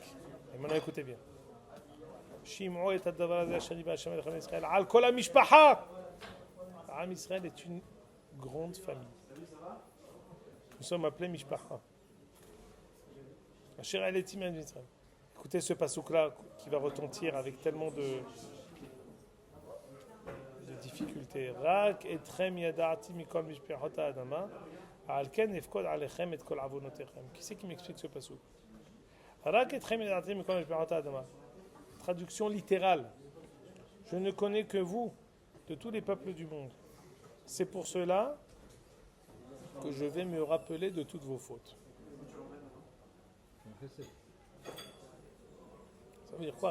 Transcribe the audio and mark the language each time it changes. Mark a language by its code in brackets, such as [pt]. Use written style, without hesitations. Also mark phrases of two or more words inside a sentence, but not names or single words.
[fr] Et maintenant écoutez bien. Am Israël est une grande famille. Nous sommes appelés Mishpacha. Écoutez ce pasouk-là qui va retentir avec tellement de difficultés. [he] רק אתכם ידעתי מכל משפחות האדמה, על כן אפקד עליכם את כל עוונותיכם. [fr] Qui c'est qui m'explique ce pasouk? [he] רק אתכם ידעתי מכל משפחות האדמה. [fr] Traduction littérale. Je ne connais que vous de tous les peuples du monde. C'est pour cela que je vais me rappeler de toutes vos fautes. Ça veut dire quoi?